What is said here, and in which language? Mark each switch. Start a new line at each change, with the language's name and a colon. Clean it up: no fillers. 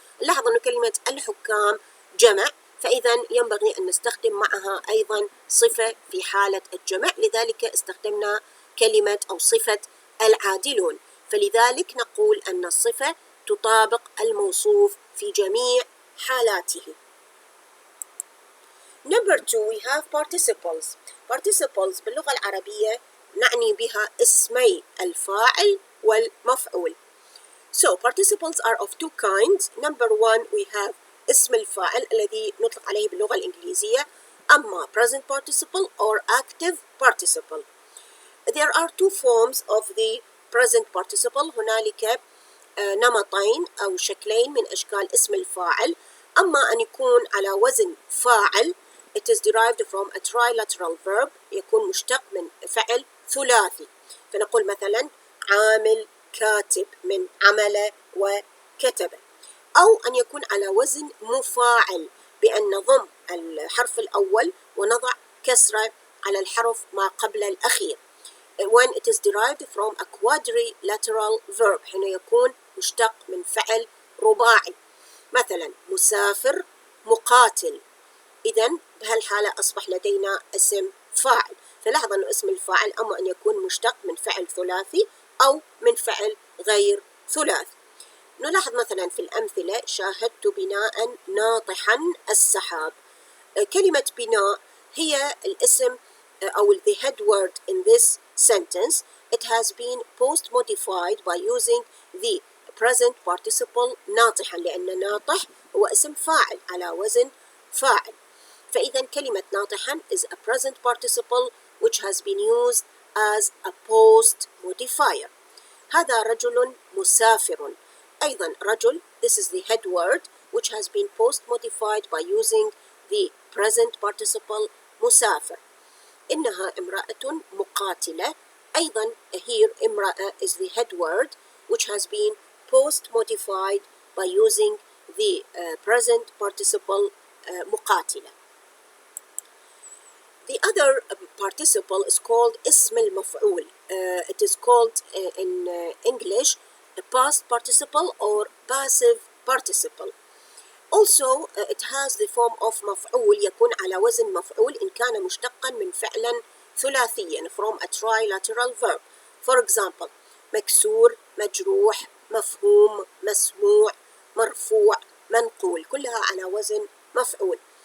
Arabic: لاحظ أن كلمة الحكام جمع، فإذا ينبغي أن نستخدم معها أيضا صفة في حالة الجمع، لذلك استخدمنا كلمة أو صفة العادلون، فلذلك نقول أن الصفة تطابق الموصوف في جميع حالاته.
English: Number 2 we have participles.
Arabic: Participles باللغة العربية نعني بها اسمي الفاعل والمفعول.
English: So participles are of two kinds. Number 1 we have
Arabic: اسم الفاعل الذي نطلق عليه باللغة الإنجليزية أما
English: present participle or active participle. There are two forms of the present participle.
Arabic: هنالك نمطين أو شكلين من أشكال اسم الفاعل. أما أن يكون على وزن فاعل
English: it is derived from a trilateral verb
Arabic: يكون مشتق من فعل ثلاثي، فنقول مثلا عامل كاتب من عمل وكتب. أو أن يكون على وزن مفاعل بأن نضم الحرف الأول ونضع كسرة على الحرف ما قبل الأخير
English: when it is derived from a quadrilateral verb
Arabic: حين يكون مشتق من فعل رباعي. مثلا مسافر مقاتل. إذن بهالحالة أصبح لدينا اسم فاعل. فلاحظ أن اسم الفاعل أما أن يكون مشتق من فعل ثلاثي أو من فعل غير ثلاثي. نلاحظ مثلا في الأمثلة: شاهدت بناء ناطحا السحاب. كلمة بناء هي الاسم أو
English: the head word in this sentence. It has been post modified by using the present participle ناطحا،
Arabic: لأن ناطح هو اسم فاعل على وزن فاعل. فإذا كلمة ناطحا
English: is a present participle which has been used as a post modifier.
Arabic: هذا رجل مسافر. أيضا رجل,
English: this is the head word which has been post modified by using the present participle مسافر.
Arabic: إنها امرأة مقاتلة. أيضا
English: here امرأة is the head word which has been post modified by using the present participle مقاتلة. The other participle is called اسم المفعول. It is called in English a past participle or passive participle. Also it has the form of
Arabic: مفعول، يكون على وزن مفعول إن كان مشتقا من فعلا ثلاثيا
English: from a trilateral verb. For example:
Arabic: مكسور، مجروح، مفهوم، مسموع، مرفوع، منقول، كلها على وزن مفعول.